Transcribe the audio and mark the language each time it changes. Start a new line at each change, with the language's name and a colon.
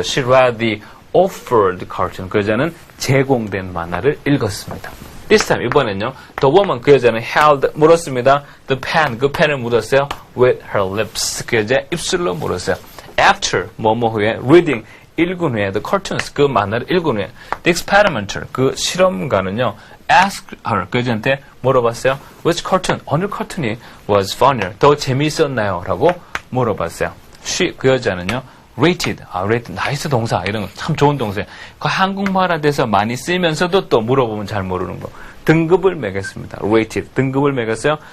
English: She read the offered cartoon.
Korean: 그 여자는 제공된 만화를 읽었습니다.
English: This time,
Korean: 이번엔요.
English: The woman,
Korean: 그 여자는 held, 물었습니다.
English: The pen,
Korean: 그 펜을 물었어요.
English: With her lips.
Korean: 그 여자 입술로 물었어요. After, 뭐뭐 후에, reading, 읽은 후에,
English: the cartoons,
Korean: 그 만화를 읽은 후에,
English: the experimenter,
Korean: 그 실험가는요,
English: asked her,
Korean: 그 여자한테 물어봤어요.
English: Which cartoon,
Korean: 어느 cartoon이
English: was funnier,
Korean: 더 재미있었나요? 라고 물어봤어요. She, 그 여자는요,
English: rated, rated,
Korean: 나이스 동사, 이런 거 참 좋은 동사예요. 그 한국말화돼서 많이 쓰이면서도 또 물어보면 잘 모르는 거. 등급을 매겼습니다. rated, 등급을 매겼어요.